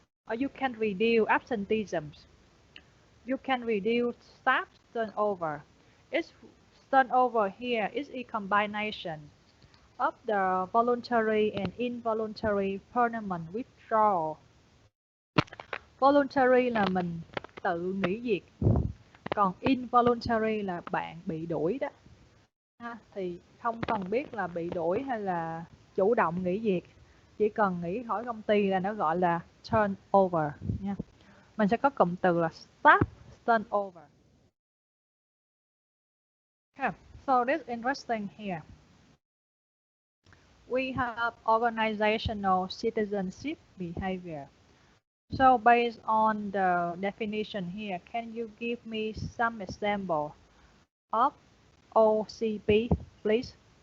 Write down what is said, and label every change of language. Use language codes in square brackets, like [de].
[en] Or you can reduce absenteeism. You can reduce staff turnover. It's turnover here is a combination of the voluntary and involuntary permanent withdrawal. [vi] Voluntary là mình tự nghỉ việc, còn involuntary là bạn bị đuổi đó. Thì không cần biết là bị đuổi hay là chủ động nghỉ việc, chỉ cần nghỉ khỏi công ty là nó gọi là turnover nha. Mình sẽ có cụm từ là staff turnover. [en] Okay, so this interesting here. We have organizational citizenship behavior. So based on the definition here, can you give me some example of OCB, please?